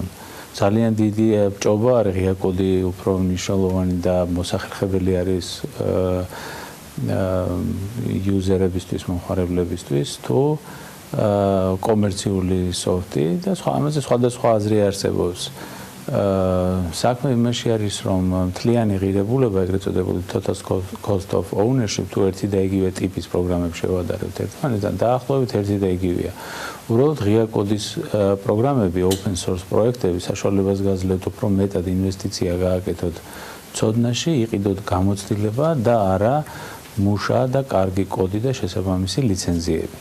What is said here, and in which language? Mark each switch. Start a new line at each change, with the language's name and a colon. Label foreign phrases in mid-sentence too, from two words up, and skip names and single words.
Georgian: ძალიან დიდი ჭობა არის ღია კოდი უფრო მნიშვნელოვანი და მოსახერხებელი არის იუზერებისთვის, მომხმარებლებისთვის თუ კომერციული სოფტი და ამაზე სხვადასხვა აზრი არსებობს. საქმე იმაში არის, რომ მთლიანი ღირებულება, ეგრეთ წოდებული
English: total cost of ownership
Georgian: თუ ერთი და იგივე ტიპის პროგრამებს შევადარებთ ერთმანეთთან, დაახლოებით ერთი და იგივეა. უბრალოდ ღია კოდის პროგრამები,
English: open source
Georgian: პროექტები საშუალებას გაძლევთ უფრო მეტად ინვესტიცია გააკეთოთ ცოდნაში, იყიდოთ გამოცდილება და არა მუშა და კარგი კოდი და შესაბამისი ლიცენზიები.